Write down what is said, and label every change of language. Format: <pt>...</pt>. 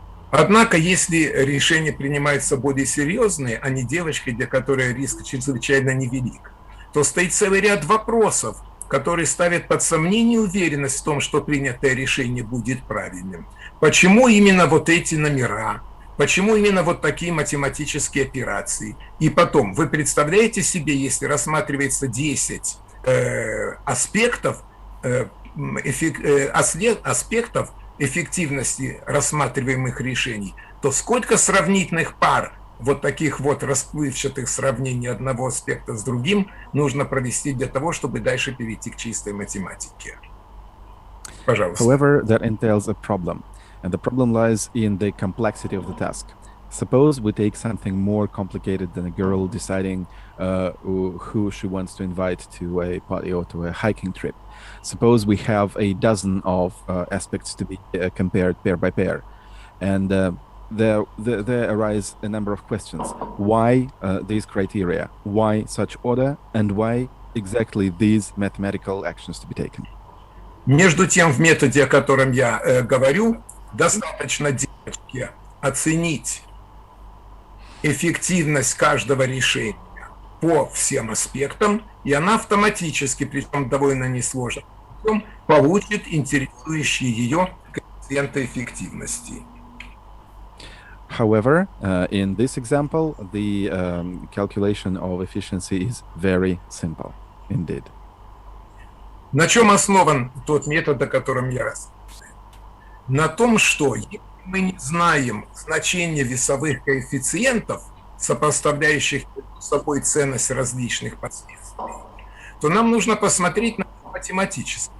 <ru>Однако, если решения принимаются более серьезные, а не девочкой, для которой риск чрезвычайно невелик, то стоит целый ряд вопросов, которые ставят под сомнение уверенность в том, что принятое решение будет правильным. Почему именно вот эти номера? Почему именно вот такие математические операции? И потом, вы представляете себе, если рассматривается 10 аспектов эффективности рассматриваемых решений, то сколько сравнительных пар вот таких вот расплывчатых сравнений одного аспекта с другим нужно провести для того, чтобы дальше перейти к чистой математике. Пожалуйста.</ru> <en>However, that entails a problem, and the problem lies in the complexity of the task. Suppose we take something more complicated than a girl deciding who she wants to invite to a party or to a hiking trip. Suppose we have a dozen of aspects to be compared pair by pair, and there arise a number of questions. Why these criteria? Why such order? And why exactly these mathematical actions to be taken?</en> <ru>Между тем, в методе, о котором я говорю, достаточно девочке оценить эффективность каждого решения по всем аспектам, и она автоматически, причем довольно несложно, получит интересующие ее коэффициенты эффективности.</ru> <en>However, in this example, the calculation of efficiency is very simple indeed.</en> <ru>На чем основан тот метод, о котором я рассказываю? На том, что если мы не знаем значение весовых коэффициентов, сопоставляющих между собой ценность различных последствий, то нам нужно посмотреть на математически.</ru>